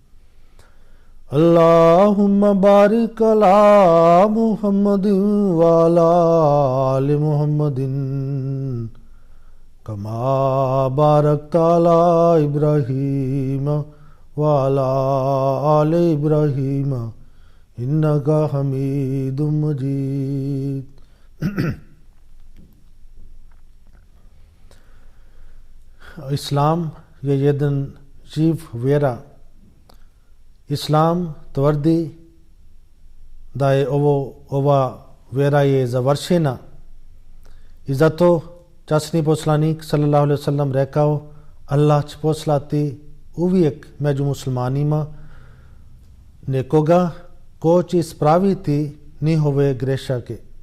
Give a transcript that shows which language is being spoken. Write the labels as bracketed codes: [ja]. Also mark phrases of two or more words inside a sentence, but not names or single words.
[ar] اللهم بارك على محمد وعلى آل محمد كما باركت على إبراهيم وعلى آل إبراهيم إنك حميد مجيد [bs] İslam je jedan živ vjera. Islam tvrdi da je ova vjera je završena i zato časni poslanik [ar] صلى الله عليه وسلم [bs] rekao Allah će poslati uvijek među muslimanima nekoga ko će ispraviti njihove grešake.